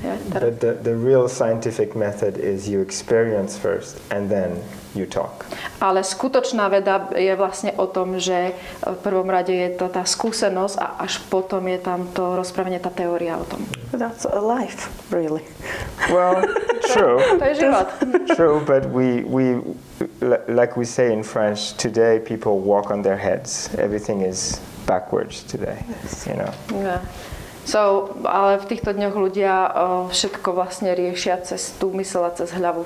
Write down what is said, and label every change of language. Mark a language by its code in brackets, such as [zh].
[en] But the real scientific method is you experience first and then you talk. [sk] Ale skutočná veda je vlastne o tom, že v prvom rade je to tá skúsenosť a až potom je tam to rozprávanie, tá teória o tom. [en] That's a life, really. Well, true. [sk] To je život. [en] True, but we like we say in French, today people walk on their heads. Everything is backwards today, you know. Yeah. [sk] Ale v týchto dňoch ľudia všetko vlastne riešia cez tú myseľ a cez hlavu.